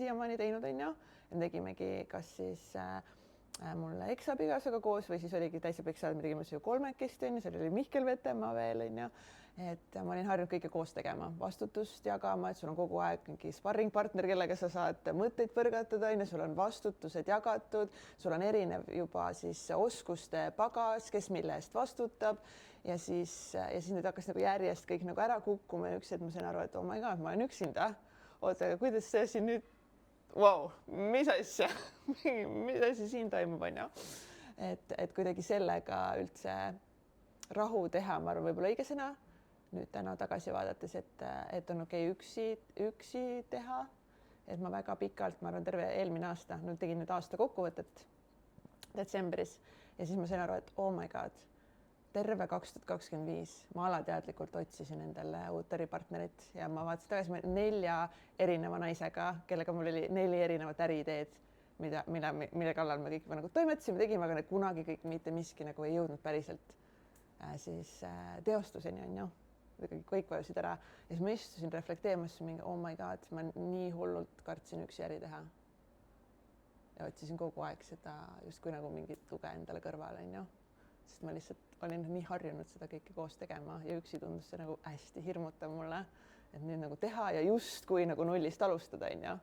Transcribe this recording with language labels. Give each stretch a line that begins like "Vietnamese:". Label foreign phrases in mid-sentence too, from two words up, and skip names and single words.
Estonian: siiamaani teinud, on ju, ja tegimegi kas siis mulle eksabikaasaga koos või siis oligi Täitsapeks, me tegime see ju 3-kesti, on ju, seal oli Mihkel Vetemaa veel, on ju, et ma olin harjunud kõike koos tegema, vastutust jagama, et sul on kogu aeg mingi sparringpartner, kellega sa saad mõtteid põrgatada, on ju, sul on vastutused jagatud, sul on erinev juba siis oskuste pagas, kes mille eest vastutab ja siis nüüd hakkas nagu järjest kõik nagu ära kukkuma ja üks hetk ma sain aru, et
English: oh my god,
Estonian: ma olen üksinda. Oota, aga kuidas see siin nüüd, mis asja, mis asi siin toimub, on ju. Et kuidagi sellega üldse rahu teha, ma arvan, võib-olla õige sõna. Nüüd täna tagasi vaadates, et on okei üksi teha, et ma väga pikalt, ma arvan, terve eelmine aasta, nüüd tegin nüüd aasta kokkuvõtet detsembris ja siis ma sain aru, et
English: oh my god,
Estonian: terve 2025 ma alateadlikult otsisin endale uut äripartnerit ja ma vaatasin tagasi 4 erineva naisega, kellega mul oli 4 erinevat äriideed, mille kallal me kõik nagu toimetasime, tegime, aga kunagi kõik mitte miski nagu ei jõudnud päriselt teostuseni, on ju. Kõik vajusid ära ja siis ma istusin reflekteerimas mingi
English: oh my god,
Estonian: ma nii hullult kartsin üksi äri teha. Ja otsisin kogu aeg seda justkui nagu mingit tuge endale kõrvale, on ju. Sest ma lihtsalt olin nii harjunud seda kõike koos tegema ja üksi tundus see nagu hästi hirmutav mulle, et nüüd nagu teha ja justkui nagu nullist alustada, on ju.